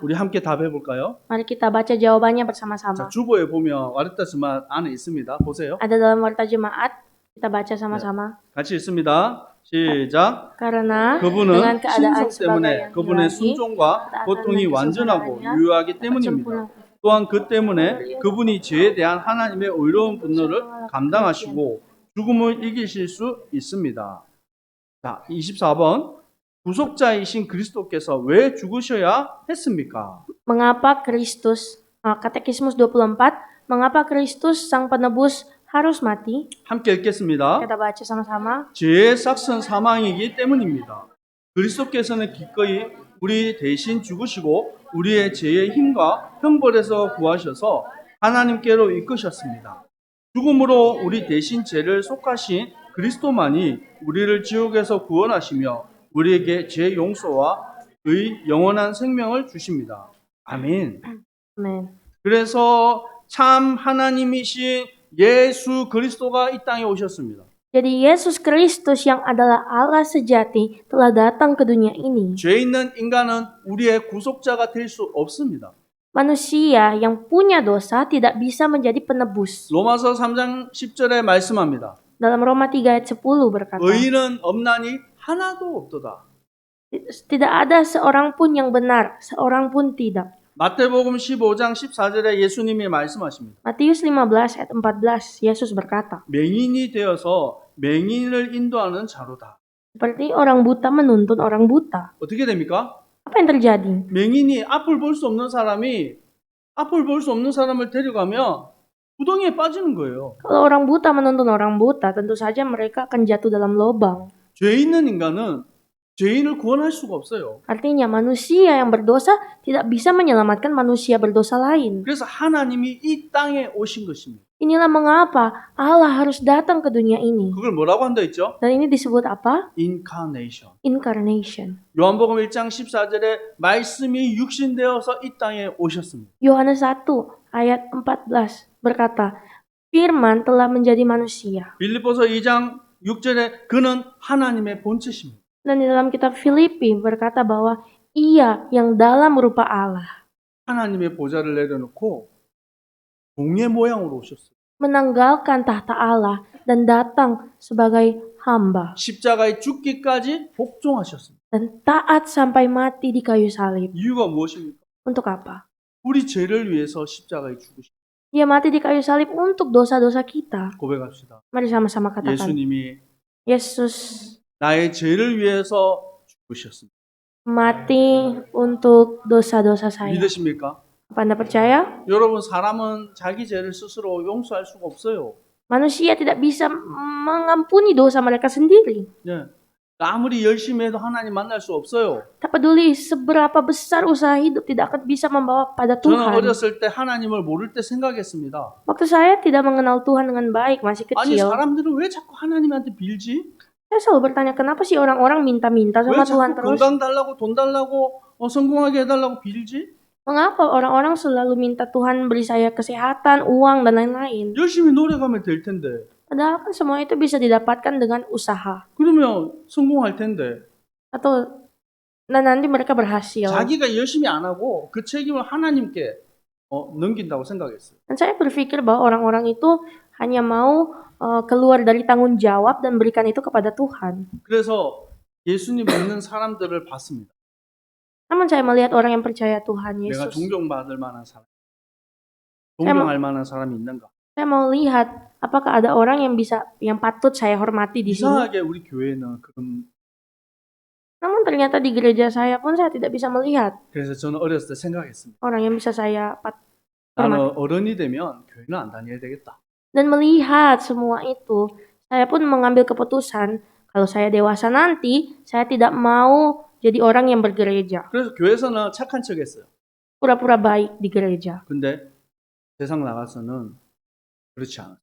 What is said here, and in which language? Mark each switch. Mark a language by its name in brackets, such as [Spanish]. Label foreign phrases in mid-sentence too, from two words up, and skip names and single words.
[Korean] 우리 함께 답해 볼까요? [Indonesian] Mari kita baca jawabannya [Korean] 자, [Indonesian] bersama-sama. [Korean] 주보에 보면 와르타스만 안에 있습니다. 보세요. [Indonesian] Ada dalam warta jemaat, kita baca sama-sama. [Korean] 같이 읽습니다. 시작. [Indonesian] Karena [Korean] 그분은 [Indonesian] dengan keadaan [Korean] 신성 [Indonesian] sebagai [Korean] 때문에 [Indonesian] yang [Korean] 그분의 [Indonesian] ilahi, [Korean] 순종과 고통이 완전하고 유효하기 때문입니다. [Indonesian] sempurna [Korean] 또한 그 때문에 그분이 죄에 대한 하나님의 의로운 분노를 감당하시고 죽음을 이기실 수 있습니다. 자, 24번. 구속자이신 그리스도께서 왜 죽으셔야 했습니까? [Indonesian] Mengapa Kristus, Katekismus 24, mengapa Kristus sang penebus harus mati? [Korean] 함께 읽겠습니다. [Indonesian] Kita baca sama-sama. [Korean] 죄의 삭은 사망이기 때문입니다. 그리스도께서는 기꺼이 우리 대신 죽으시고 우리의 죄의 힘과 형벌에서 구하셔서 하나님께로 이끄셨습니다. 죽음으로 우리 대신 죄를 속하신 그리스도만이 우리를 지옥에서 구원하시며 우리에게 죄 용서와 의 영원한 생명을 주십니다. 아멘. [Indonesian] Amin. [Korean] 그래서 참 하나님이신 예수 그리스도가 이 땅에 오셨습니다. [Indonesian] Jadi Yesus Kristus yang adalah Allah sejati telah datang ke dunia ini. [Korean] 죄 있는 인간은 우리의 구속자가 될 수 없습니다. [Indonesian] Manusia yang punya dosa tidak bisa menjadi penebus. [Korean] 로마서 3장 10절에 말씀합니다. [Indonesian] Dalam Roma 3 ayat 10 berkata, [Korean] 의인은 없나니 하나도 없도다. [Indonesian] tidak ada seorang pun yang benar, seorang pun tidak. [Korean] 마태복음 15장 14절에 예수님이 말씀하십니다. [Indonesian] Matius 15 ayat 14, Yesus berkata, [Korean] 맹인이 되어서 맹인을 인도하는 자로다. [Indonesian] seperti orang buta menuntun orang buta. [Korean] 어떻게 됩니까? [Indonesian] Apa yang terjadi? [Korean] 맹인이 앞을 볼 수 없는 사람이 앞을 볼 수 없는 사람을 데려가면 구덩이에 빠지는 거예요. [Indonesian] Kalau orang buta menuntun orang buta, tentu saja mereka akan jatuh dalam lubang. [Korean] 죄 있는 인간은 죄인을 구원할 수가 없어요. [Indonesian] Artinya manusia yang berdosa tidak bisa menyelamatkan manusia berdosa lain. [Korean] 그래서 하나님이 이 땅에 오신 것입니다. [Indonesian] Inilah mengapa Allah harus datang ke dunia ini. [Korean] 그걸 뭐라고 한다 했죠? [Indonesian] Dan ini disebut apa? Incarnation. Incarnation. [Korean] 요한복음 1장 14절에 말씀이 육신되어서 이 땅에 오셨습니다. [Indonesian] Yohanes 1 ayat 14 berkata, Firman telah menjadi manusia. [Korean] 빌립보서 2장 6절에 그는 하나님의 본체십니다. [Indonesian] Dan di dalam kitab Filipi berkata bahwa ia yang dalam rupa Allah [Korean] 하나님의 보좌를 내려놓고 종의 모양으로 오셨어요. [Indonesian] menanggalkan tahta Allah dan datang sebagai hamba [Korean] 십자가에 죽기까지 복종하셨습니다. [Indonesian] dan taat sampai mati di kayu salib. [Korean] 이유가 무엇입니까? [Indonesian] Untuk apa? [Korean] 우리 죄를 위해서 십자가에 죽으신 [Indonesian] Dia mati di kayu salib untuk dosa-dosa kita. [Korean] 고백합시다. [Indonesian] Mari sama-sama katakan. [Korean] 예수님이 [Indonesian] Yesus [Korean] 나의 죄를 위해서 죽으셨습니다. [Indonesian] mati untuk dosa-dosa saya. [Korean] 믿으십니까? [Indonesian] Apa Anda percaya? [Korean] 여러분, 사람은 자기 죄를 스스로 용서할 수가 없어요. [Indonesian] Manusia tidak bisa mengampuni dosa mereka sendiri. [Korean] 네. 아무리 열심히 해도 하나님 만날 수 없어요. [Indonesian] Tak peduli seberapa besar usaha hidup tidak akan bisa membawa pada [Korean] 저는 [Indonesian] Tuhan. [Korean] 어렸을 때 하나님을 모를 때 생각했습니다. [Indonesian] Waktu saya tidak mengenal Tuhan dengan baik, masih [Korean] 아니, [Indonesian] kecil. [Korean] 사람들은 왜 자꾸 하나님한테 빌지? [Indonesian] Saya selalu bertanya, kenapa sih orang-orang minta-minta [Korean] 왜 [Indonesian] sama Tuhan [Korean] 자꾸 [Indonesian] terus? [Korean] 건강 달라고 돈 달라고 성공하게 해달라고 빌지? [Indonesian] Mengapa orang-orang selalu minta Tuhan beri saya kesehatan, uang, dan lain-lain? [Korean] 열심히 노력하면 될 텐데. [Indonesian] Padahal kan semua itu bisa didapatkan dengan usaha. [Korean] 그러면 성공할 텐데. [Indonesian] Atau dan nanti mereka berhasil. [Korean] 자기가 열심히 안 하고 그 책임을 하나님께 넘긴다고 생각했어요. [Indonesian] Dan saya berpikir bahwa orang-orang itu hanya mau keluar dari tanggung jawab dan berikan itu kepada Tuhan. [Korean] 그래서 예수님 믿는 사람들을 봤습니다. [Indonesian] Namun saya melihat orang yang percaya Tuhan [Korean] 내가 [Indonesian] Yesus. [Korean] 존경받을 만한 사람, 존경할 만한 사람이 있는가? [Indonesian] Saya mau lihat apakah ada orang yang patut saya hormati di sini. [Korean] 이상하게 우리 교회는 그런. [Indonesian] Namun ternyata di gereja saya pun saya tidak bisa melihat [Korean] 그래서 저는 어렸을 때 생각했습니다. [Indonesian] orang yang bisa saya hormati. [Korean] 나는 어른이 되면 교회는 안 다녀야 되겠다. [Indonesian] Dan melihat semua itu, saya pun mengambil keputusan kalau saya dewasa nanti, saya tidak mau jadi orang yang bergereja. [Korean] 그래서 교회에서는 착한 척했어요. [Indonesian] Pura-pura baik di gereja. [Korean] 근데 세상 나가서는 그렇지 않아요.